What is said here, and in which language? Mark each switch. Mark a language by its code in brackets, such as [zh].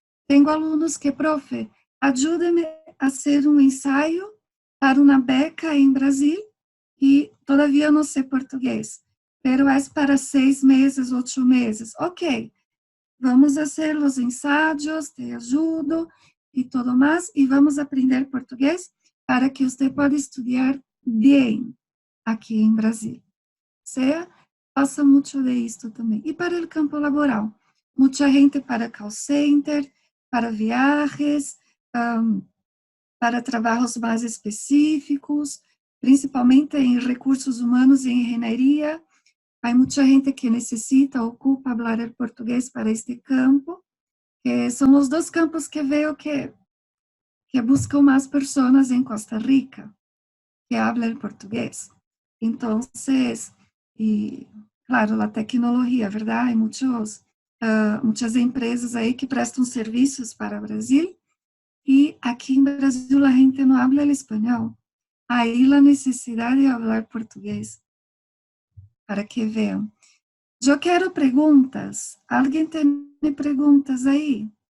[es] Tengo alunos que, profe, ayúdeme a hacer un ensayo para una beca en Brasil y todavía no sé portugués, pero es para 6 meses, 8 meses. Ok, vamos a hacer los ensayos, te ayudo y todo más, y vamos a aprender portugués para que usted pueda estudiar bien [pt] aqui em Brasil. Você passa muito de isto também. E para o campo laboral, muita gente para call center, para viagens, para trabalhos mais específicos, principalmente em recursos humanos e engenharia. Há muita gente que necessita, ocupa falar o português para este campo, que são os dois campos que vejo que buscam mais pessoas em Costa Rica, que hablam português. [es] Entonces, y claro, a tecnologia, ¿verdad? Hay muchas empresas [pt] aí que prestam serviços para o Brasil, e aqui em Brasil a gente não habla el espanhol. Aí a necessidade de falar português, para que vejam. Eu quero perguntas. Alguém tem perguntas aí?